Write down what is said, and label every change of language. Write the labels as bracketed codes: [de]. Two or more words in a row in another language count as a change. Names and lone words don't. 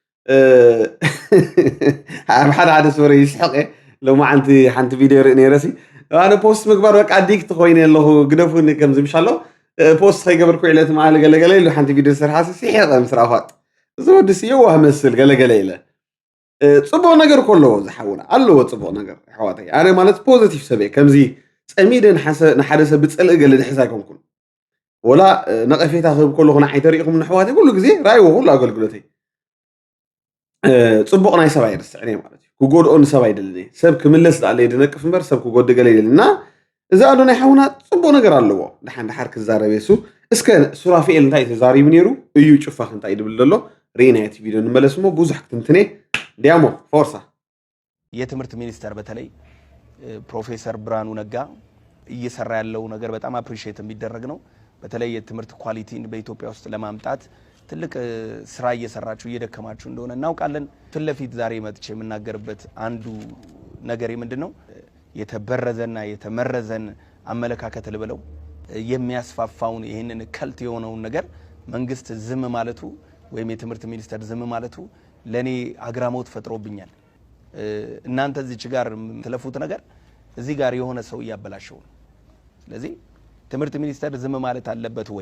[ti] ኣብ ሓደ ስወረ ይስሕቕ እየ ሎሚ ሓንቲ ቪድዮ ርኢ ነይረሲ ኣነ ፖስት ምግባር በቃ ዲክቲ ኮይነ ኣለኹ ግደፉኒ ከምዚ ምሻሎ ፖስት ከይገበርኩ ዕለት መዓለ ገለገለ ኢሉ ሓንቲ ቪድዮ ዝሰርሓሲ ሲሕቐ ምስ ረኣኳት እዚ ወዲስ የዋህ መስል ገለገለ ኢለ ፅቡቕ ነገር ከለዎ ዝሓውና ኣለዎ ፅቡቕ ነገር ኣሕዋተይ። ኣነ ማለት ፖዚቲቭ ሰብ እየ። ከምዚ ፀሚደ ንሓደ ሰብ ብፅልኢ ገለ ድሕሳ ኣይኮንኩን ወላ ነቐፌታ ክህብ ከለኹ ንዓይ ተሪኢኹም ኣሕዋተይ ኩሉ ግዜ ራእይዎ ኩሉ ኣገልግሎተይ ፅቡቕ ናይ ሰብ ኣይርስዕን እየ ማለት እዩ። ክጎድኦ ንሰብ ኣይደልን እየ። ሰብ ክምለስ ዳኣለየ ድነቅፍ እምበር ሰብ ክጎድእ ገለ የለን እና እዚ ኣዶናይ ሓውና ፅቡቕ ነገር ኣለዎ ድሓር ክዛረበ የሱ። እስከ ሱራፌል እንታይ ተዛሪቡ ነይሩ እዩ ጭፋኽ እንታይ ድብል ዘሎ ሬና የት ቪዲዮ እንመለስ ሞ ብዙሕ ክትንትኔ ዲያሞ ፎርሳ [am] የትምህርት ሚኒስተር በተለይ ፕሮፌሰር ብርሃኑ ነጋ እየሰራ ያለው ነገር በጣም አፕሪሺየት የሚደረግ ነው። በተለይ የትምህርት ኳሊቲን በኢትዮጵያ ውስጥ ለማምጣት ትልቅ ስራ እየሰራችሁ እየደከማችሁ እንደሆነ እናውቃለን። ፊት ለፊት ዛሬ መጥቼ የምናገርበት አንዱ ነገር ምንድነው የተበረዘና የተመረዘን አመለካከት ልበለው የሚያስፋፋውን ይሄንን ከልት የሆነውን ነገር መንግስት ዝም ማለቱ ወይም የትምህርት ሚኒስተር ዝም ማለቱ ለኔ አግራሞት ፈጥሮብኛል። እናንተ እዚህ ጋር ተለፉት ነገር እዚህ ጋር የሆነ ሰው ያበላሸው። ስለዚህ ትምህርት ሚኒስተር ዝም ማለት አለበት ወይ?